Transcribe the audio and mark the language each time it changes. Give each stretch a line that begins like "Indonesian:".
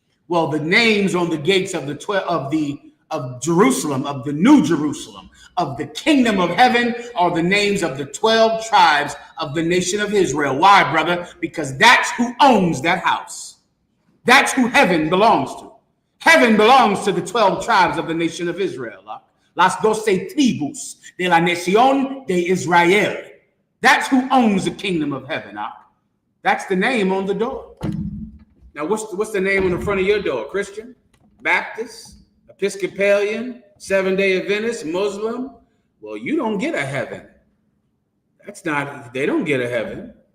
English: Well, the names on the gates of of Jerusalem, of the new Jerusalem, of the kingdom of heaven, are the names of the 12 tribes of the nation of Israel. Why, brother? Because that's who owns that house. That's who heaven belongs to. Heaven belongs to the 12 tribes of the nation of Israel.
Spanish: Las 12 tribus de la nación de Israel.
English: That's who owns the kingdom of heaven. That's the name on the door. Now, what's the name on the front of your door? Christian, Baptist, Episcopalian, Seventh-day Adventist, Muslim? Well, you don't get a heaven. They don't get a heaven.